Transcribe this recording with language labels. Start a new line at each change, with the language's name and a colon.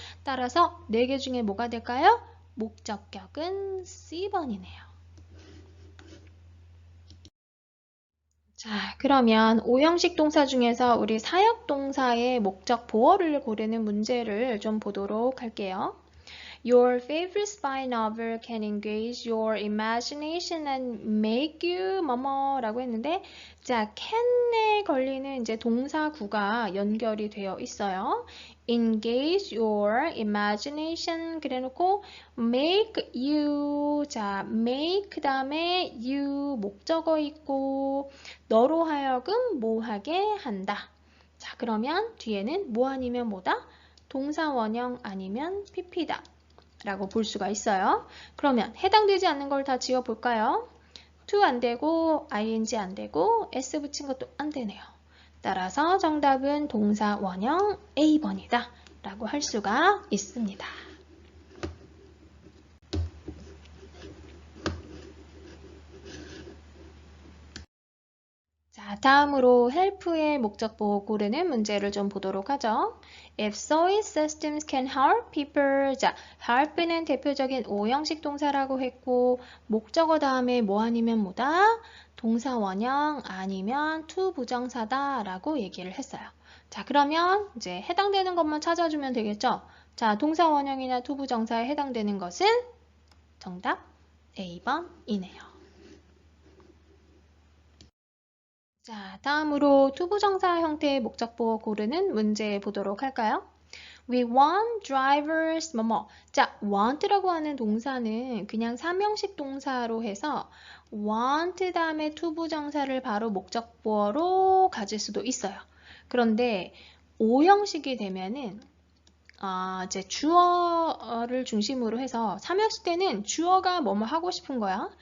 Korean: 따라서 4개 중에 뭐가 될까요? 목적격은 C번이네요. 자, 그러면 5형식 동사 중에서 우리 사역동사의 목적 보어를 고르는 문제를 좀 보도록 할게요.
English: Your favorite spy novel can engage your imagination and make you
Korean: 뭐뭐라고 했는데 자, can에 걸리는 이제 동사구가 연결이 되어 있어요.
English: engage your imagination
Korean: 그래놓고 make you 자, make 그 다음에 you 목적어 있고 너로 하여금 뭐 하게 한다. 자, 그러면 뒤에는 뭐 아니면 뭐다? 동사 원형 아니면 pp다. 라고 볼 수가 있어요. 그러면 해당되지 않는 걸 다 지워볼까요? to 안 되고 ing 안 되고 s 붙인 것도 안 되네요. 따라서 정답은 동사 원형 A번이다 라고 할 수가 있습니다. 자, 다음으로 help의 목적보 고르는 문제를 좀 보도록 하죠.
English: If soil systems can help people.
Korean: 자, help는 대표적인 5형식 동사라고 했고 목적어 다음에 뭐 아니면 뭐다? 동사 원형 아니면 to 부정사다 라고 얘기를 했어요. 자, 그러면 이제 해당되는 것만 찾아주면 되겠죠? 자, 동사 원형이나 to 부정사에 해당되는 것은 정답 A번이네요. 자, 다음으로 투부정사 형태의 목적보 고르는 문제 보도록 할까요?
English: We want drivers
Korean: 뭐뭐. 자, want라고 하는 동사는 그냥 3형식 동사로 해서 want 다음에 투부정사를 바로 목적보어로 가질 수도 있어요. 그런데 5형식이 되면은 이제 주어를 중심으로 해서 3형식 때는 주어가 뭐뭐 하고 싶은 거야.